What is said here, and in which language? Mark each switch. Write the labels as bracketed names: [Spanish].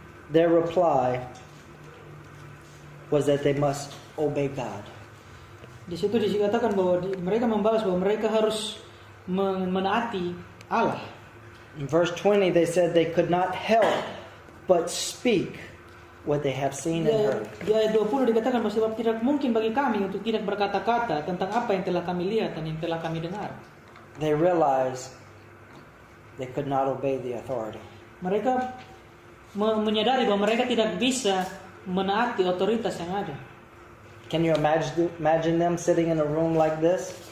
[English] Their reply was that they must obey God. [Indonesian] Di situ dikatakan bahwa mereka membalas bahwa mereka harus menaati Allah. [English] In verse 20 they said they could not help but speak what they have seen and heard. [Indonesian] Di ayat 20 dikatakan bahwa sebab tidak mungkin bagi kami untuk tidak berkata-kata tentang apa yang telah kami lihat dan yang telah kami dengar. [English] They realized they could not obey the authority. [Indonesian] Mereka menyadari bahwa mereka tidak bisa menaati otoritas yang ada. [English] Can you imagine them sitting in a room like this?